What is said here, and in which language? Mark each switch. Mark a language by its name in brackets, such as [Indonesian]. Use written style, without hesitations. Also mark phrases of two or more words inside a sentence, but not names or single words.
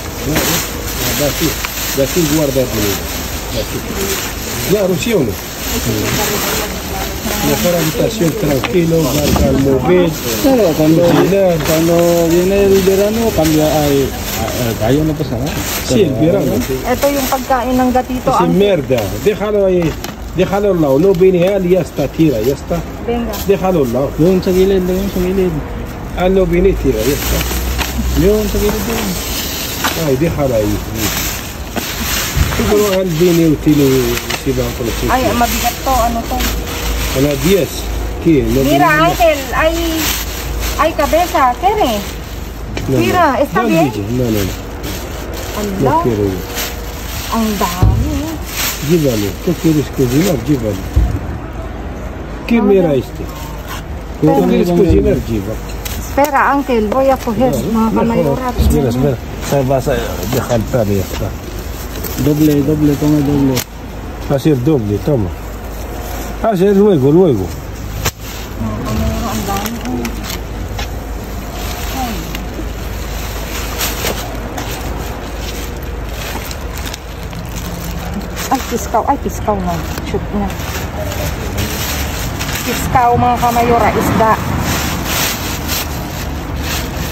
[Spanish] De aquí guardarlo. Claro, sí o no. Mejor habitación tranquilo, marca el móvil. Claro, cuando viene el verano, cambia el gallo, no pasa nada. Sí, el verano. [Filipino] Ito yung pagkain ng gatito. [Spanish] Es mierda. Déjalo ahí. Déjalo al lado. No viene él y ya está, tira, ya está. Venga. Déjalo al lado. [Filipino] Yung sa gilid, yung sa gilid. [Spanish] Ah, no viene y tira, ya está. [Filipino] Yung sa gilid yun. Ay, [Spanish] déjalo ahí. Siguro él viene y tiene si va con los [Filipino] Ay, mabigat to. Ano to? [Spanish] A las 10. ¿Qué? No Mira, viene. Ángel, hay cabeza, ¿quiere? No, Mira, ¿está no, bien? No. Ala, No quiero. [Filipino] ang dami. [Spanish] Llévalo. ¿Tú quieres cocinar? Llévalo. ¿Qué mira este? ¿Tú quieres cocinar? Llévalo. Espera, Ángel, voy a coger [Filipino] mga kamayora. [Spanish] Espera. Vas a dejar el perro y ya está. Doble, toma doble. Va a ser doble, toma. Hacer luego. [Filipino] Mga kamayora, ang dami. Ay, piskaw na. Shoot na. Piskaw mga kamayora, isda.